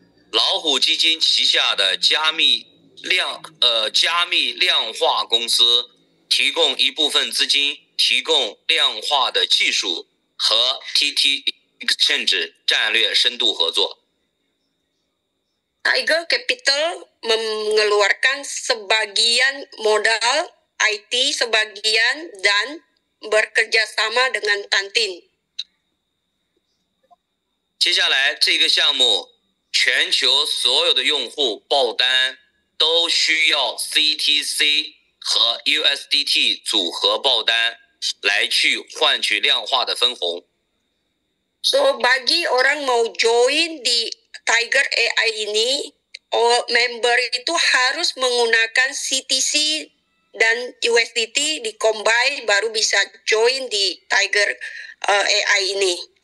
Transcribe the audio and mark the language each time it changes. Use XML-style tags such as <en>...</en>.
<zh>老虎基金旗下的加密量化公司提供一部分资金，提供量化的技术和 TT Exchange 战略深度合作。</zh> <id>Tiger Capital mengeluarkan sebagian modal IT sebagian dan bekerja sama dengan Tantin。</id> <zh>接下来这个项目，全球所有的用户报单都需要 CTC 和 USDT 组合报单来去换取量化的分红。</zh> <id>So bagi orang mau join di Tiger AI ini, member itu harus menggunakan CTC dan USDT di-combine baru bisa join di Tiger AI ini。</id>